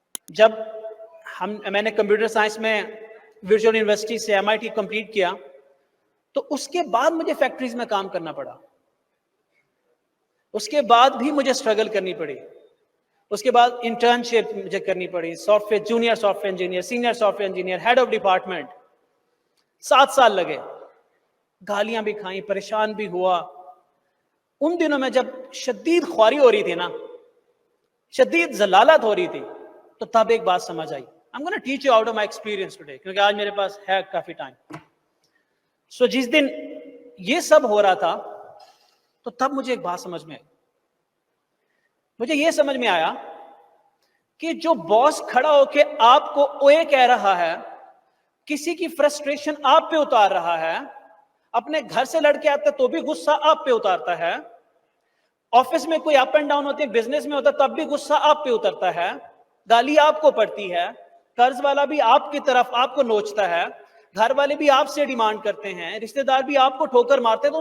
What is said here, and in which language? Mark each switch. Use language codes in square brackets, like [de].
[ur] جب میں نے کمپیوٹر سائنس میں ورچوئل یونیورسٹی سے MIT کمپلیٹ کیا, تو اس کے بعد مجھے فیکٹریز میں کام کرنا پڑا, اس کے بعد بھی مجھے اسٹرگل کرنی پڑی, اس کے بعد انٹرنشپ مجھے کرنی پڑی, soft where, junior soft where engineer, senior soft where engineer, head of department. 7 سال لگے, گالیاں بھی کھائیں, پریشان بھی ہوا. ان دنوں میں جب شدید خواری ہو رہی تھی نا, شدید ذلالت ہو رہی تھی, تو تب ایک بات سمجھ آئی. [en] I'm going to teach you out of my experience today, [ur] کیونکہ آج میرے پاس ہے کافی ٹائم. سو جس دن یہ سب ہو رہا تھا, تو تب مجھے ایک بات سمجھ میں آئی. مجھے یہ سمجھ میں آیا کہ جو باس کھڑا ہو کے آپ کو اوے کہہ رہا ہے, کسی کی فرسٹریشن آپ پہ اتار رہا ہے, اپنے گھر سے لڑ کے آتا ہے تو بھی غصہ آپ پہ اتارتا ہے, آفس میں کوئی اپ اینڈ ڈاؤن ہوتے ہیں, بزنس میں ہوتا ہے تب بھی غصہ آپ پہ اترتا ہے, گالی آپ کو پڑتی ہے, قرض والا بھی آپ کی طرف آپ کو نوچتا ہے, گھر والے بھی آپ سے ڈیمانڈ کرتے ہیں, رشتہ دار بھی آپ کو ٹھوکر مارتے ہیں.